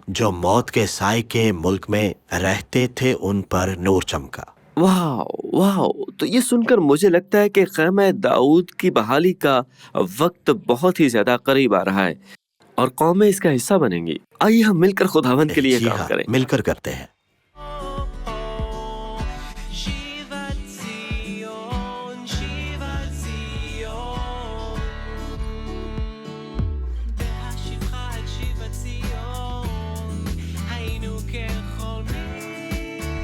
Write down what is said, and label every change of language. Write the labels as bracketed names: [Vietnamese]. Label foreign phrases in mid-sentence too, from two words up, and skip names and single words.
[Urdu] جو موت کے سائے کے ملک میں رہتے تھے ان پر نور چمکا. واہ واہ! تو یہ سنکر مجھے لگتا ہے کہ خیمہ داؤد کی بحالی کا وقت بہت ہی زیادہ قریب آ رہا ہے اور قومیں اسکا حصہ بنیں گی. آئیے ہم ملکر خداوند کے لیے जी काम हाँ, करें। ملکر کرتے ہیں. [Hebrew] שיבת ציון, שיבת ציון, בהשיבך את שיבת ציון, היינו כחולמים.